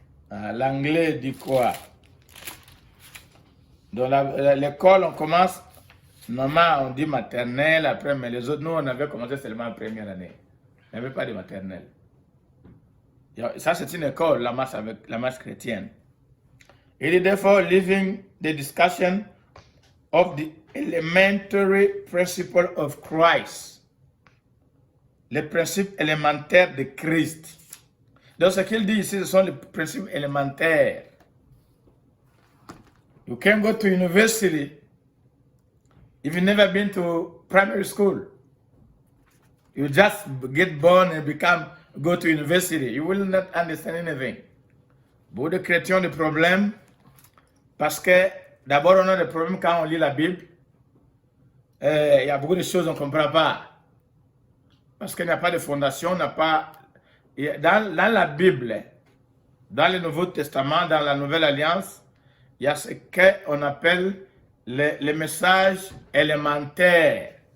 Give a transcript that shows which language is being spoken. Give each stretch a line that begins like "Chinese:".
French: L'anglais dit quoi? Dans l'école, on commence, normalement on dit maternelle, après, mais les autres, nous, on avait commencé seulement en première année. Il n'y avait pas de maternelle. Ça, c'est une école, la masse chrétienne.
English: It is therefore leaving the discussion of the elementary principle of Christ.
French: Les principes élémentaires de Christ. Donc, ce qu'il dit ici, ce sont les principes élémentaires.
English: You can't go to university if you've never been to primary school. You just get born and go to university. You will not understand anything.
French: Beaucoup de chrétiens ont des problèmes parce que d'abord on a des problèmes quand on lit la Bible. Il y a beaucoup de choses qu'on ne comprend pas. Parce qu'il n'y a pas de fondation, dans la Bible, dans le Nouveau Testament, dans la Nouvelle Alliance, il y a ce qu'on appelle les messages élémentaires.